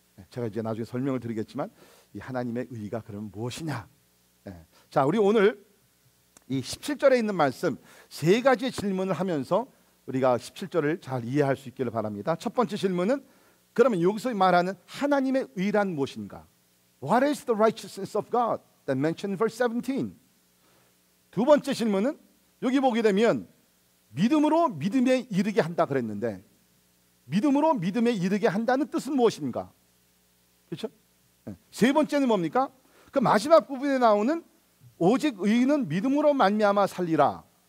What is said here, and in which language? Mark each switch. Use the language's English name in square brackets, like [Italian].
[Korean] 제가 이제 나중에 설명을 드리겠지만 이 하나님의 의가 그러면 무엇이냐? 자, 우리 오늘 이 17절에 있는 말씀 세 가지의 질문을 하면서 우리가 17절을 잘 이해할 수 있기를 바랍니다. 첫 번째 질문은 그러면 여기서 말하는 하나님의 의란 무엇인가? [English] What is the righteousness of God that mentioned in verse 17? [Korean] 두 번째 질문은 여기 보게 되면 믿음으로 믿음에 이르게 한다 그랬는데 믿음으로 믿음에 이르게 한다는 뜻은 무엇인가? 그렇죠? 세 번째는 뭡니까? 그 마지막 부분에 나오는 오직 의인은 믿음으로 말미암아 살리라.